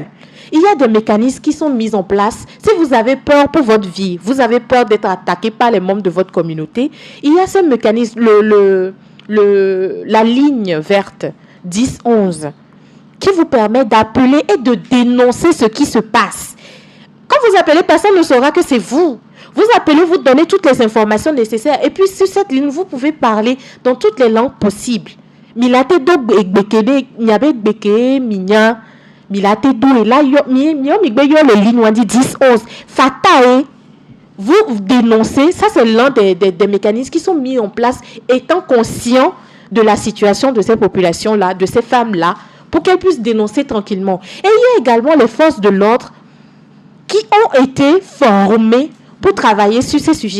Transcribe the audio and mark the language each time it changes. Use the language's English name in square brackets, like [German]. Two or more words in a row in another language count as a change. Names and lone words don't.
[French] Il y a des mécanismes qui sont mis en place. Si vous avez peur pour votre vie, vous avez peur d'être attaqué par les membres de votre communauté, il y a ce mécanisme, la ligne verte 10-11, qui vous permet d'appeler et de dénoncer ce qui se passe. Quand vous appelez, personne ne saura que c'est vous. Vous appelez, vous donnez toutes les informations nécessaires. Et puis, sur cette ligne, vous pouvez parler dans toutes les langues possibles. [Ewe] Milate do ekbekede, nyabe ekbeke, minya, milate do, [French] et là, les lignes, on dit 10-11. Fatae, vous dénoncez, ça c'est l'un des mécanismes qui sont mis en place, étant conscient de la situation de ces populations-là, de ces femmes-là, pour qu'elles puissent dénoncer tranquillement. Et il y a également les forces de l'ordre qui ont été formées pour travailler sur ces sujets.